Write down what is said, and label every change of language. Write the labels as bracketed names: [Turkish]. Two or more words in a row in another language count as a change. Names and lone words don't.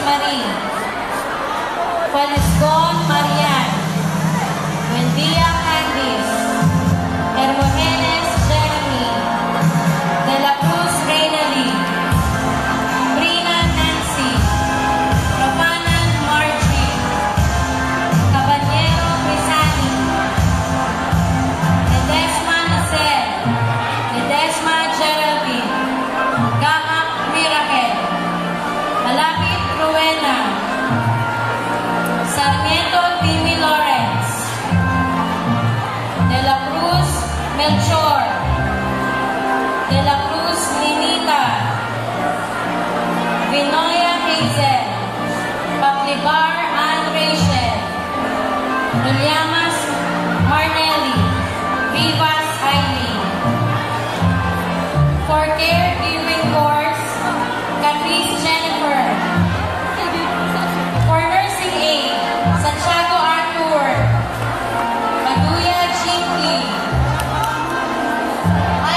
[English] Marie, Felizgon Marian, Buendia Candice, Hermogenes Jeremy, De La Cruz Reynali, Brina Nancy, Rafanan Margie, Caballero Rizani, Ledesma Nacel, Ledesma Geraldine, Gamak Miracle, Malapit Rowena, Sarmiento Timmy Lawrence, De La Cruz Melchor, De La Cruz Ninita, Vinoya Hazel, Paplibar Ann Rachel, Nuliamas Marnelli, Vivas Eileen. For caregiving course, Catrice Jennifer. For nursing aid, Santiago Arthur, Maduya Jinky,